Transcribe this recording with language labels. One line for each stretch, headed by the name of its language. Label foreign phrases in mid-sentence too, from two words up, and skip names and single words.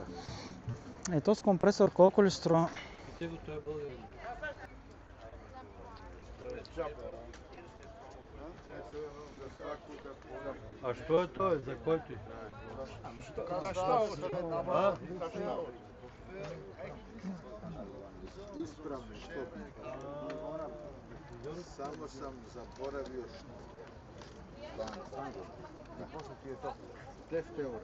Bulgarian: и този компресор колко ли струва? И те го той е българин. А що е той? За който? А?
Croatian: Ispravno što? Samo sam zaboravio što. Koliko ti je to? 10 eura.